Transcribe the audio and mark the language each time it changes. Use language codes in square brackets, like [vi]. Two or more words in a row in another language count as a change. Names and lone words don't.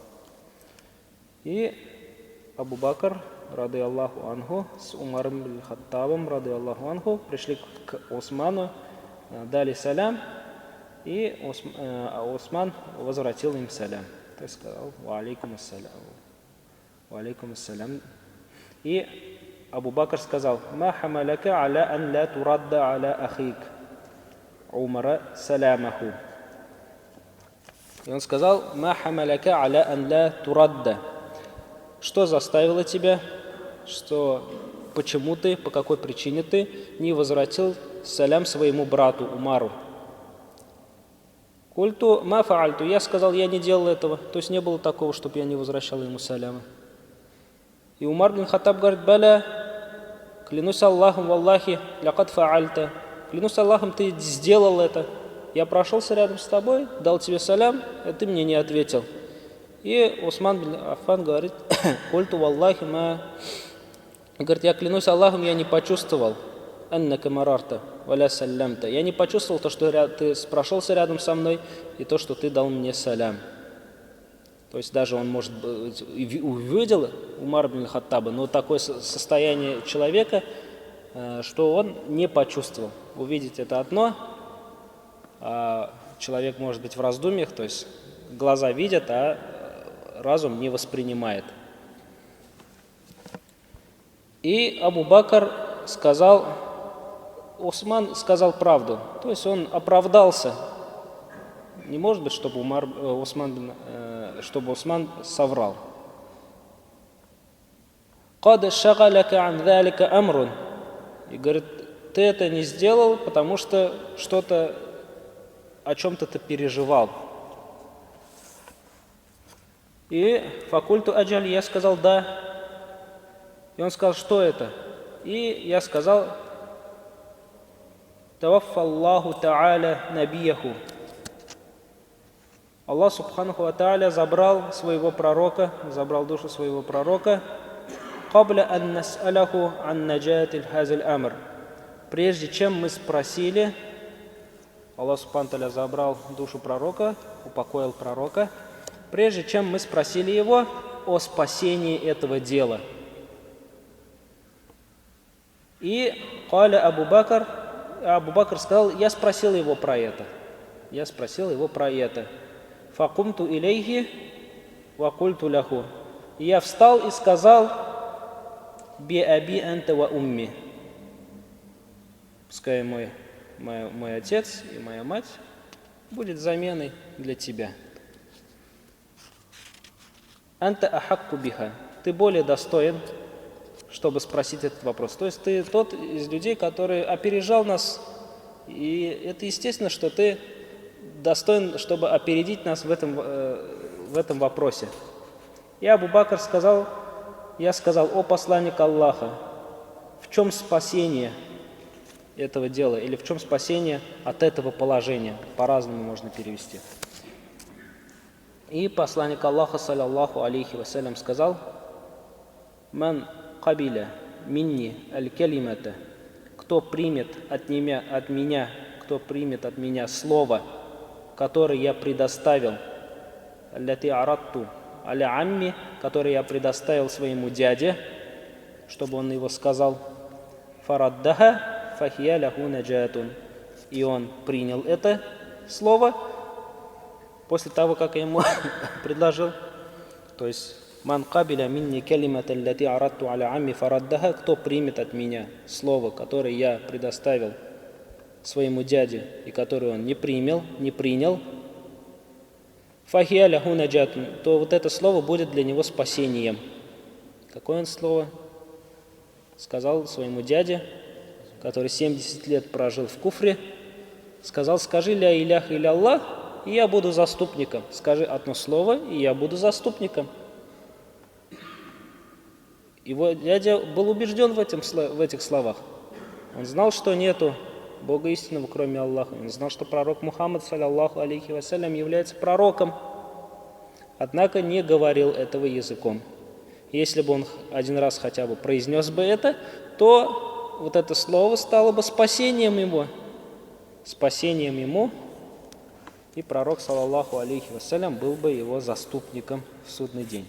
[ru] И Абу Бакр, [ar] رضي الله عنه, [ru] с Умаром бин Хаттабом, [ar] رضي الله عنه, [ru] пришли к Усману, дали салям, и Усман возвратил им салям. То есть сказал [ar] وعليكم السلام. [ru] И Абу Бакр сказал: [ar] «ما حملك على أن لا ترد على أخيك عمر سلامه». [ru] И он сказал: [ar] «ما حملك على أن لا ترد». [ru] Что заставило тебя, почему ты, по какой причине ты не возвратил салям своему брату Умару? [ar] قلت ما فعلت. [ru] Я сказал, я не делал этого. То есть не было такого, чтобы я не возвращал ему салямы. И Умар бин Хаттаб говорит: «Баля, клянусь Аллахом, [ar] والله لقد فعلت». [ru] Клянусь Аллахом, ты сделал это. Я прошелся рядом с тобой, дал тебе салям, а ты мне не ответил. И Усман бин Аффан говорит: [ar] «قلت والله ما». [ru] Говорит: я клянусь Аллахом, я не почувствовал [ar] أنك مررت ولا سلمت. [ru] Я не почувствовал то, что ты прошелся рядом со мной, и то, что ты дал мне салям. То есть даже он, может быть, увидел Умар бин Хаттаба, но такое состояние человека, что он не почувствовал. Увидеть это одно, а человек может быть в раздумьях, то есть глаза видят, а разум не воспринимает. И Абу Бакр сказал, Усман сказал правду, то есть он оправдался. Не может быть, чтобы Усман соврал. [ar] «قد شغلك عن ذلك أمر». [ru] И говорит, ты это не сделал, потому что что-то, о чем-то ты переживал. И [ar] فقلت أجل, [ru] я сказал да. И он сказал, что это? И я сказал, [ar] توفى الله تعالى نبيه. [ru] Аллах [ar] سبحانه وتعالى [ru] забрал своего пророка, забрал душу своего пророка, [ar] قبل أن نسأله عن نجاة هذا الأمر. [ru] Прежде чем мы спросили, Аллах [ar] سبحانه وتعالى [ru] забрал душу пророка, упокоил пророка, прежде чем мы спросили его о спасении этого дела. И Абу Бакр сказал, я спросил его про это. [ar] فقمت إليه وقلت له. [ru] И я встал и сказал, [ar] بأبي أنت وأمي. [ru] Пускай мой отец и моя мать будет заменой для тебя. [ar] أنت أحق بها. [ru] Ты более достоин, чтобы спросить этот вопрос. То есть ты тот из людей, который опережал нас, и это естественно, что ты достоин, чтобы опередить нас в этом вопросе. И Абу Бакр сказал, о посланник Аллаха, в чем спасение этого дела, или в чем спасение от этого положения? По-разному можно перевести. И посланник Аллаха, [ar] صلى الله عليه وسلم, сказал, «من قبل مني الكلمة», [ru] кто примет от меня слово, которое я предоставил, [ar] التي عرضت على عمي, [ru] которое я предоставил своему дяде, чтобы он его сказал, [ar] فردها فهي له نجاة, [ru] и он принял это слово после того, как я ему предложил, то есть [ar] «من قبل مني الكلمة التي عرضت على عمي فردها», [ru] кто примет от меня слово, которое я предоставил своему дяде, и которое он не принял, [ar] فهي له نجاة, [ru] то вот это слово будет для него спасением. Какое он слово? Сказал своему дяде, который 70 лет прожил в куфре, сказал: скажи [ar] لا إله إلا الله, [ru] и я буду заступником. Скажи одно слово, и я буду заступником. Его дядя был убежден в этих словах. Он знал, что нету Бога истинного, кроме Аллаха. Он знал, что пророк Мухаммад, [ar] صلى الله عليه وسلم, [ru] является пророком. Однако не говорил этого языком. Если бы он один раз хотя бы произнес бы это, то вот это слово стало бы спасением ему. Спасением ему. И пророк, [ar] صلى الله عليه وسلم, [ru] был бы его заступником в судный день.